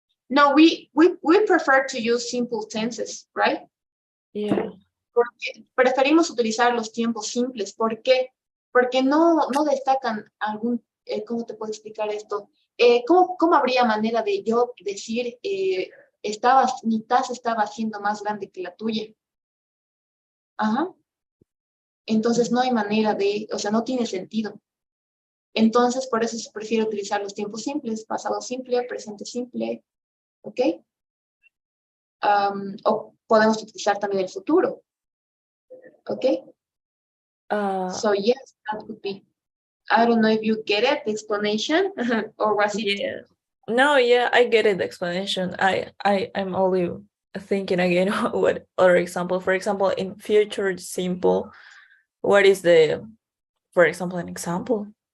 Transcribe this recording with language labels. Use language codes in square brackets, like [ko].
[en] No, we prefer to use simple tenses, right? Yeah. [es] Porque preferimos utilizar los tiempos simples. ¿Por qué? Porque no destacan algún, ¿cómo te puedo explicar esto? ¿Cómo habría manera de yo decir, mi taza estaba siendo más grande que la tuya? Ajá. Entonces no hay manera de, o sea, no tiene sentido. Entonces, por eso se prefiere utilizar los tiempos simples, pasado simple, presente simple, ¿ok? O podemos utilizar también el futuro, ¿ok? [en] So yes, that would be. I don't know if you get it, the explanation, or was it? Yeah. No, yeah, I get it, the explanation. I'm only thinking again what other example. For example, in future simple, what is for example, an example?